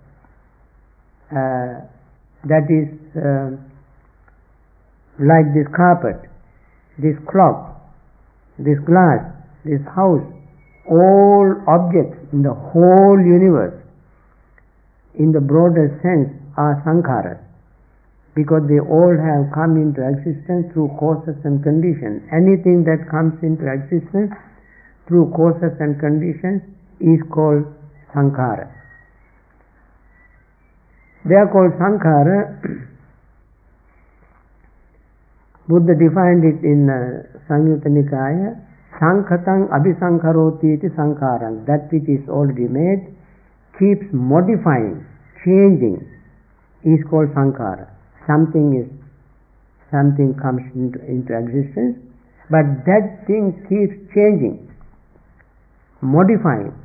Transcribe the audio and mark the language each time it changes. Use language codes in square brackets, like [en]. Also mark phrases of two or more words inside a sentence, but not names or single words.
[en] That is like this carpet, this clock, this glass, this house, all objects in the whole universe, in the broader sense, are sankharas, because they all have come into existence through causes and conditions. Anything that comes into existence through causes and conditions is called sankhara. They are called sankhara. Buddha defined it in Samyutta Nikaya. [pi] Sankhatang abhisankharoti iti sankharam. [en] That which is already made keeps modifying, changing, is called sankhara. Something comes into existence, but that thing keeps changing, modifying.